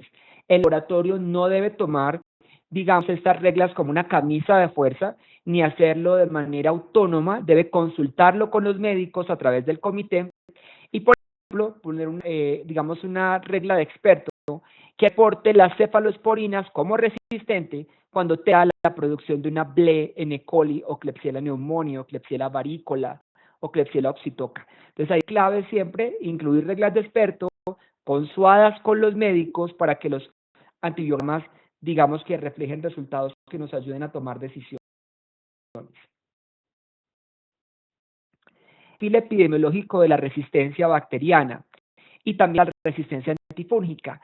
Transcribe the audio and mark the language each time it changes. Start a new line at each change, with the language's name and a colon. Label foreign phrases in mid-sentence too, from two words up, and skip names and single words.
Spanish: El laboratorio no debe tomar, digamos, estas reglas como una camisa de fuerza, ni hacerlo de manera autónoma, debe consultarlo con los médicos a través del comité y, por ejemplo, poner digamos, una regla de experto que aporte las cefalosporinas como resistente cuando te da la producción de una BLE en E. coli o Klebsiella pneumoniae o Klebsiella varicola o Klebsiella oxytoca. Entonces hay clave siempre incluir reglas de experto consuadas con los médicos para que los antibiogramas, digamos, que reflejen resultados que nos ayuden a tomar decisiones. Perfil epidemiológico de la resistencia bacteriana y también la resistencia antifúngica.